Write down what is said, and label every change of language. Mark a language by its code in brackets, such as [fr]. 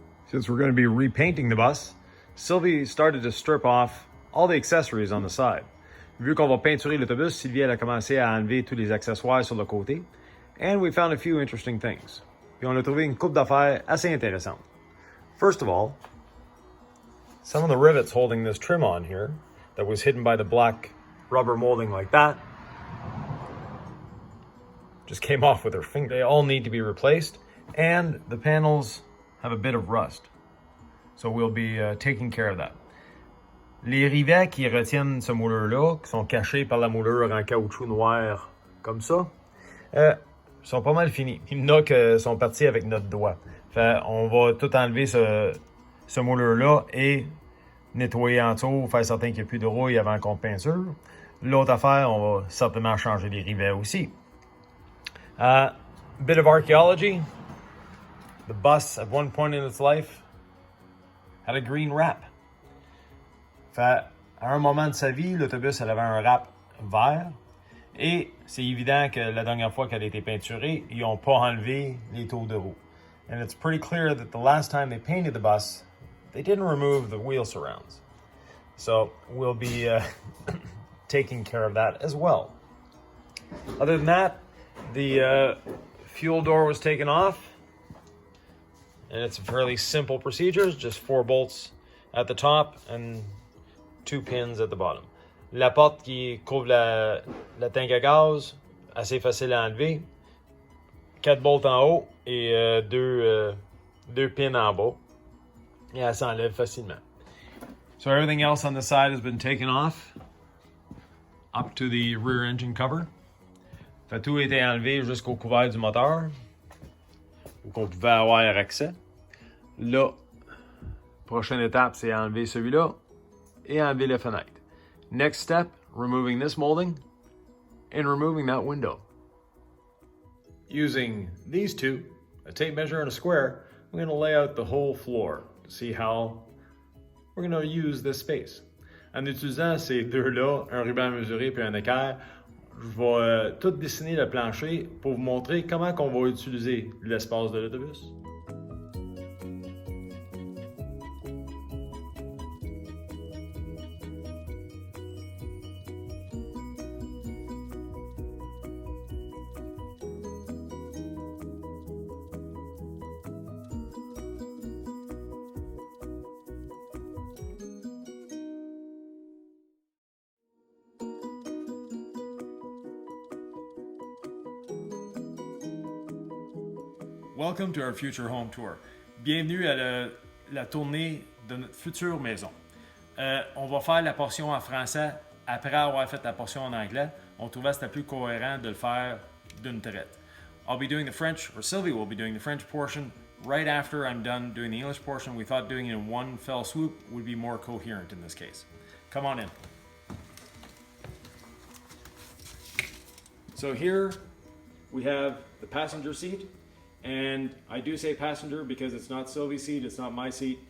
[en] since we're going to be repainting the bus, Sylvie started to strip off all the accessories on the side. [fr] Vu qu'on va peinturer l'autobus, Sylvie elle a commencé à enlever tous les accessoires sur le côté. [en] And we found a few interesting things. [fr] Puis on a trouvé une couple d'affaires assez intéressantes. [en] First of all, some of the rivets holding this trim on here that was hidden by the black rubber molding like that just came off with her finger. They all need to be replaced, and the panels have a bit of rust. So we'll be taking care of that. [fr] Les rivets qui retiennent ce mouleur-là, qui sont cachés par la moulure en caoutchouc noir comme ça, sont pas mal finis. Il y en a qui sont partis avec notre doigt. Fait, on va tout enlever ce mouleur-là et nettoyer en dessous, faire certain qu'il n'y a plus de rouille avant qu'on peinture. L'autre affaire, on va certainement changer les rivets aussi. [en] Bit of archaeology. The bus, at one point in its life, had a green wrap. [fr] Fait, à un moment de sa vie, l'autobus avait un wrap vert. Et c'est évident que la dernière fois qu'elle a été peinturée, ils n'ont pas enlevé les taux de roue. [en] And it's pretty clear that the last time they painted the bus, they didn't remove the wheel surrounds. So we'll be taking care of that as well. Other than that, the fuel door was taken off. And it's a fairly simple procedure, just 4 bolts at the top and 2 pins at the bottom. [fr] La porte qui couvre la tank à gaz, assez facile à enlever. 4 bolts en haut et 2 pins en bas. Et elle s'enlève facilement. [en] So everything else on the side has been taken off up to the rear engine cover. [fr] Fait, tout a été enlevé jusqu'au couvert du moteur, où on pouvait avoir accès. Là, prochaine étape, c'est enlever celui-là et enlever la fenêtre. [en] Next step, removing this molding and removing that window. Using these two, a tape measure and a square, we're going to lay out the whole floor to see how we're going to use this space. [fr] En utilisant ces deux-là, un ruban mesuré puis un équerre, je vais tout dessiner le plancher pour vous montrer comment on va utiliser l'espace de l'autobus. [en] Welcome to our future home tour. [fr] Bienvenue à la tournée de notre future maison. On va faire la portion en français après avoir fait la portion en anglais. On trouvait que c'était plus cohérent de le faire d'une traite. [en] I'll be doing the French, or Sylvie will be doing the French portion right after I'm done doing the English portion. We thought doing it in one fell swoop would be more coherent in this case. Come on in. So here we have the passenger seat. And I do say passenger because it's not Sylvie's seat, it's not my seat.